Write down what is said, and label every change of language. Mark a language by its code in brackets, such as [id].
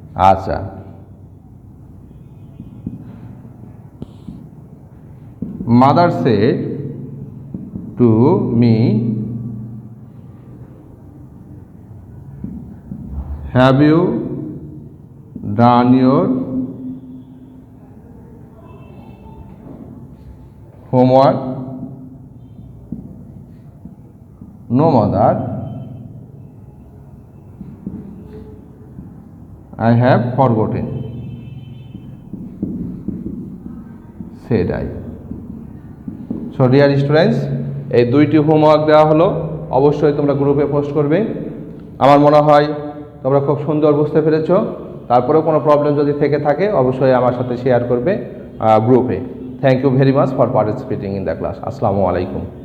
[en] আচ্ছা, mother said to me, have you done your homework? No, mother, I have forgotten, said I. So dear students, [bn] এই দুইটি homework দেওয়া হলো, অবশ্যই তোমরা গ্রুপে পোস্ট করবে। আমার মনে হয় তোমরা খুব সুন্দর বুঝতে পেরেছো। তারপরেও কোনো প্রবলেম যদি থেকে থাকে অবশ্যই আমার সাথে শেয়ার করবে গ্রুপে। [en] Thank you very much for participating in the class. [bn] Assalamu alaikum.